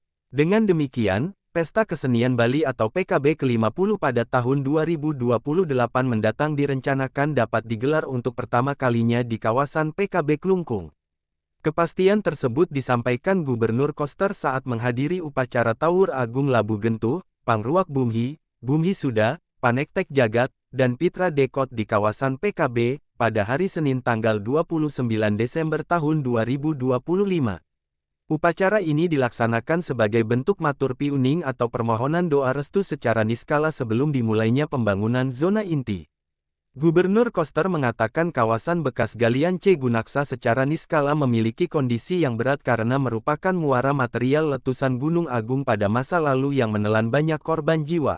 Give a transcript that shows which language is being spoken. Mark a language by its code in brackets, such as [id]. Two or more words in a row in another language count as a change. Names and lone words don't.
[id] Dengan demikian, Pesta Kesenian Bali atau PKB ke-50 pada tahun 2028 mendatang direncanakan dapat digelar untuk pertama kalinya di kawasan PKB Klungkung. Kepastian tersebut disampaikan Gubernur Koster saat menghadiri upacara Tawur Agung Labu Gentuh, Pangruak Bumhi, Bumhi Suda, Panektek Jagat, dan Pitra Dekot di kawasan PKB, pada hari Senin tanggal 29 Desember tahun 2025. Upacara ini dilaksanakan sebagai bentuk [ban] matur piuning [id] atau permohonan doa restu secara niskala sebelum dimulainya pembangunan zona inti. Gubernur Koster mengatakan kawasan bekas galian C Gunaksa secara niskala memiliki kondisi yang berat karena merupakan muara material letusan Gunung Agung pada masa lalu yang menelan banyak korban jiwa.